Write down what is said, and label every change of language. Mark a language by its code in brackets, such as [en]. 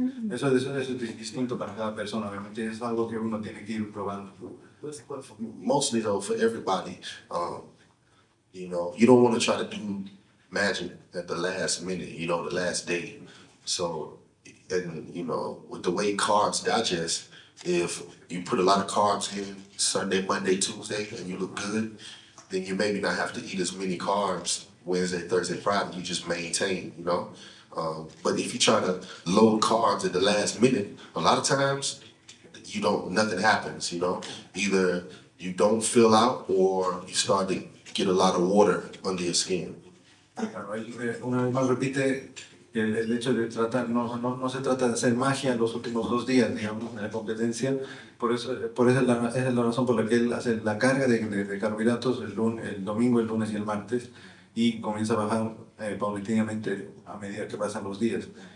[es] Eso es distinto para cada persona, obviamente es algo que uno tiene que ir probando. [en] Mostly though, for everybody, you know, you don't want to try to do magic at the last minute, you know, the last day. So, and you know, with the way carbs digest, if you put a lot of carbs in Sunday, Monday, Tuesday, and you look good, then you maybe not have to eat as many carbs Wednesday, Thursday, Friday. You just maintain, you know. But if you try to load carbs at the last minute, a lot of times nothing happens, you know. Either you don't fill out or you start to get a lot of water under your skin. [es] Claro, una vez más repite que el hecho de tratar, no se trata de hacer magia los últimos 2 días, digamos, en la competencia. Esa es la razón por la que él hace la carga de carbohidratos el domingo, el lunes y el martes, y comienza a bajar paulatinamente a medida que pasan los días.